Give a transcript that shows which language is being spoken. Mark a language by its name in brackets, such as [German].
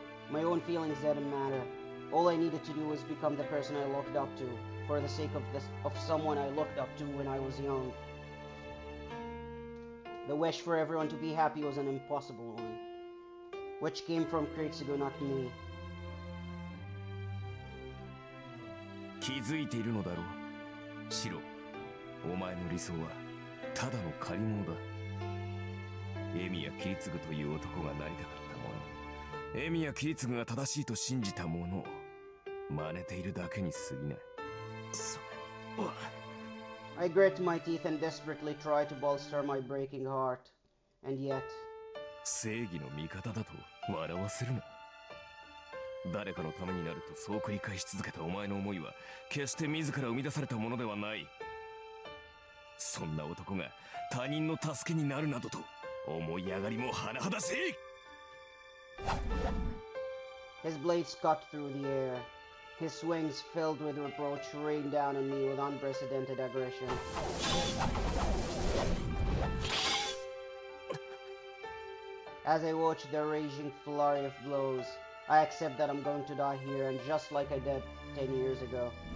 [English] My own feelings didn't matter. All I needed to do was become the person I looked up to, for the sake of someone I looked up to when I was young. The wish for everyone to be happy was an impossible one, which came from Kritsugu, not me. [Japanese] 気づいているのだろう。シロ、お前の理想はただの借り物だ。エミやキリツグという男がなりたかったもの、エミやキリツグが正しいと信じたものを真似ているだけに過ぎない。 [English] I grit my teeth and desperately try to bolster my breaking heart. And yet... [Japanese] 正義の味方だと笑わせるな。誰かのためになるとそう繰り返し続けたお前の思いは決して自ら生み出されたものではない。そんな男が他人の助けになるなどと思い上がりも甚だしい。 [English] His blades cut through the air. His swings filled with reproach rained down on me with unprecedented aggression. As I watch the raging flurry of blows, I accept that I'm going to die here, and just like I did 10 years ago.